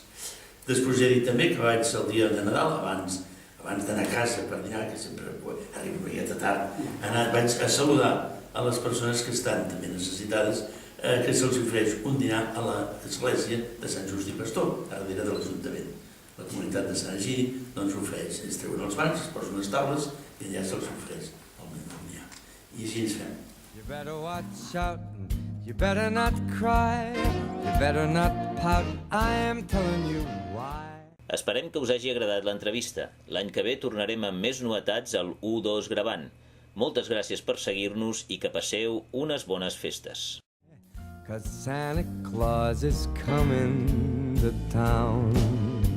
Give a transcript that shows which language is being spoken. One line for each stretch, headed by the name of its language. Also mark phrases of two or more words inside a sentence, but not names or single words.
Catalan: Després he dit també que vaig el dia de Nadal, abans d'anar a casa per dinar, que sempre arribo una miqueta tard, vaig a saludar a les persones que estan també necessitades, que se'ls ofereix un dinar a l'església de Sant Just i Pastor, a darrere de l'Ajuntament. La comunitat de Sant Egidi doncs ofereix, es treuen els bancs, es posen les taules i allà se'ls ofereix el dinar. I així ens fem.
English: You better watch out, you better not cry, you better not pout, I am telling you why.
Catalan: Esperem que us hagi agradat l'entrevista. L'any que ve tornarem amb més novetats al U2 gravant. Moltes gràcies per seguir-nos i que passeu unes bones festes.
English: 'Cause Santa Claus is coming to town.